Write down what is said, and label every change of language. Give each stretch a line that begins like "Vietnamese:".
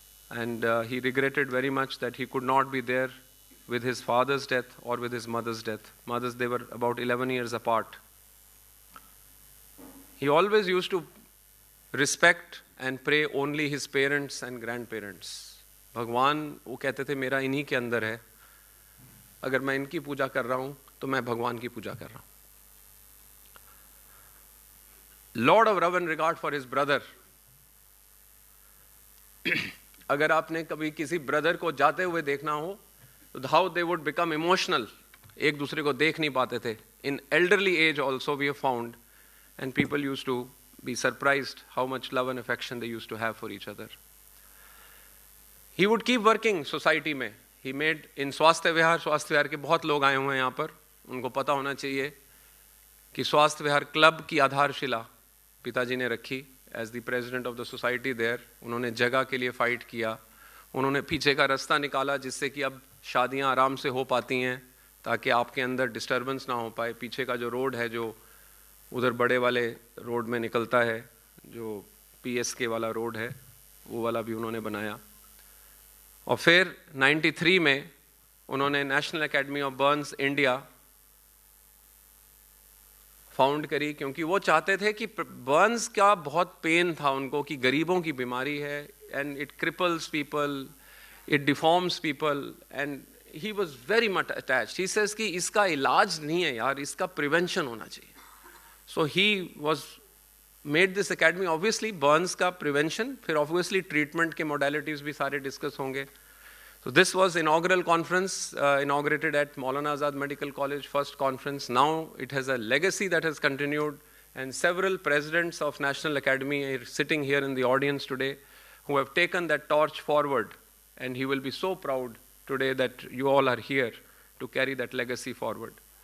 English: And he regretted very much that he could not be there with his father's death or with his mother's death. They were about 11 years apart. He always used to respect and pray only his parents and grandparents.
Hindi: भगवान वो कहते थे मेरा इन्हीं के अंदर है, अगर मैं इनकी पूजा कर रहा हूं तो मैं भगवान की पूजा कर रहा हूं.
English: Lot of love and regard for his brother.
Hindi: अगर आपने कभी किसी ब्रदर को जाते हुए देखना हो तो
English: how they would become emotional,
Hindi: एक दूसरे को देख नहीं पाते थे.
English: In elderly age also we have found, and people used to be surprised how much love and affection they used to have for each other. He would keep working society में. He made in
Hindi: स्वास्थ्य विहार के बहुत लोग आए हुए हैं यहाँ पर. उनको पता होना चाहिए कि स्वास्थ्य विहार क्लब की आधारशिला पिताजी ने रखी.
English: As the president of the society there,
Hindi: उन्होंने जगह के लिए फाइट किया. उन्होंने पीछे का रास्ता निकाला जिससे कि अब शादियां आराम से हो पाती हैं, ताकि आपके अंदर डिस्टर्बेंस ना हो पाए. पीछे का जो रोड है, जो उधर बड़े वाले रोड में निकलता है, जो PSK वाला रोड है, वो वाला भी उन्होंने बनाया. और फिर 93 में उन्होंने national academy of Burns India found करी, क्योंकि वो चाहते थे कि बर्न्स का बहुत पेन था उनको कि गरीबों की बीमारी है,
English: And it cripples people, it deforms people, and he was very much attached. He says
Hindi: कि इसका इलाज नहीं है यार, इसका प्रिवेंशन होना चाहिए.
English: So he was made this academy.
Hindi: Obviously Burns का प्रिवेंशन, फिर ऑब्वियसली ट्रीटमेंट के मोडालिटीज भी सारे डिस्कस होंगे.
English: So this was inaugural conference, inaugurated at Maulana Azad Medical College, first conference. Now it has a legacy that has continued, and several presidents of National Academy are sitting here in the audience today who have taken that torch forward, and he will be so proud today that you all are here to carry that legacy forward.